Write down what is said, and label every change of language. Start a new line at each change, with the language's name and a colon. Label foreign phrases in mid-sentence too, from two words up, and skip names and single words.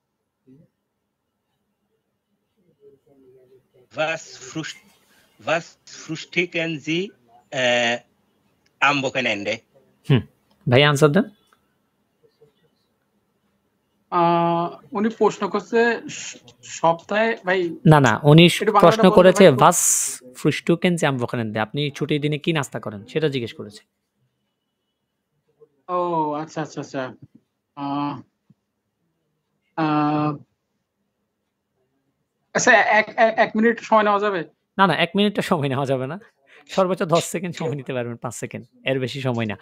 German: Was frühstücken Sie am Wochenende?
Bangla: ভাই আনসার দেন। উনি প্রশ্ন করছে সপ্তাহে ভাই। না উনি একটু বাংলাটা প্রশ্ন বললে করেছে ভাই খুব-
German: was frühstücken Sie am Wochenende,
Bangla: আপনি ছুটির দিনে কি নাস্তা করেন সেটা জিজ্ঞেস করেছে। ও আচ্ছা আচ্ছা আচ্ছা। আহ, আহ, আচ্ছা এক মিনিট সময় নেওয়া যাবে? না 1 মিনিটটা সময় নেওয়া যাবে না। সর্বোচ্চ 10 সেকেন্ড সময় নিতে পারবেন, 5 সেকেন্ড, এর বেশি সময় না।